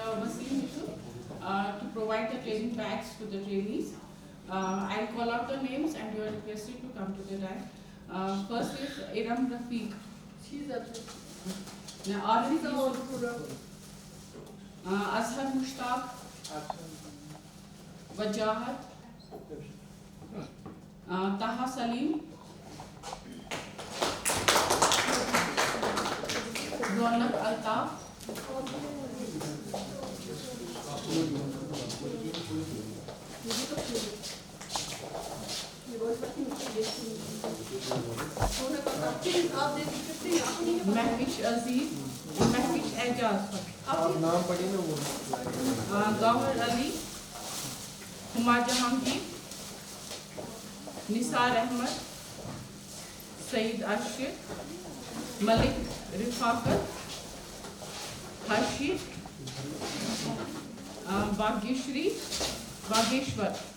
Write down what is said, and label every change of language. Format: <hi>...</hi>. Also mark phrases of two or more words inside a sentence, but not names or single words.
<en>Wasim Yusuf to provide the training bags to the trainees. I'll call out the names and you are requested to come to the rank. First is Iram Rafiq. She's at the Arif Azhar Mushtaq. Wajahat. Taha Salim. Ronak Altaf. Mahfish Aziz. Mahfish Ejaz.</en> <hi>आप नाम पढ़िए ना वो</hi> <en>Gawhar Ali. Huma Jahangir. Nisar Ahmed. Saeed Ashir. Malik Rifaqat. Harshit. Bhageshwar.</en>